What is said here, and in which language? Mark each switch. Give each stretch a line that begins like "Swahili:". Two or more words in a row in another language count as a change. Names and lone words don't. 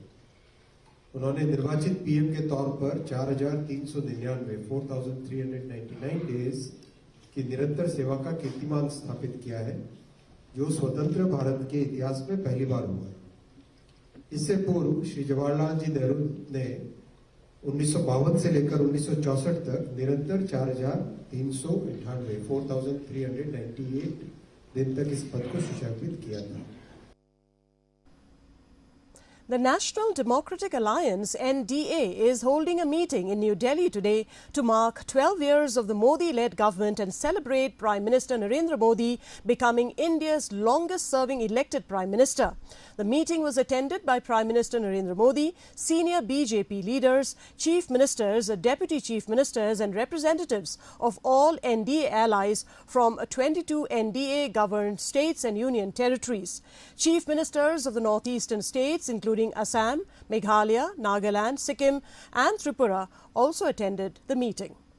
Hindi: उन्होंने निर्वाचित पीएम के तौर पर 4,399 डेज की निरंतर सेवा का कीर्तिमान स्थापित किया है, जो स्वतंत्र भारत के इतिहास में पहली बार हुआ है। इससे पूर्व श्री जवाहरलाल जी नेहरू ने 1952 से लेकर 1964 तक निरंतर 4,398 दिन तक इस पद को सुशासित किया था।
English: The National Democratic Alliance (NDA) is holding a meeting in New Delhi today to mark 12 years of the Modi-led government and celebrate Prime Minister Narendra Modi becoming India's longest-serving elected Prime Minister. The meeting was attended by Prime Minister Narendra Modi, senior BJP leaders, chief ministers, deputy chief ministers and representatives of all NDA allies from 22 NDA-governed states and union territories. Chief ministers of the northeastern states, including Assam, Meghalaya, Nagaland, Sikkim and Tripura, also attended the meeting.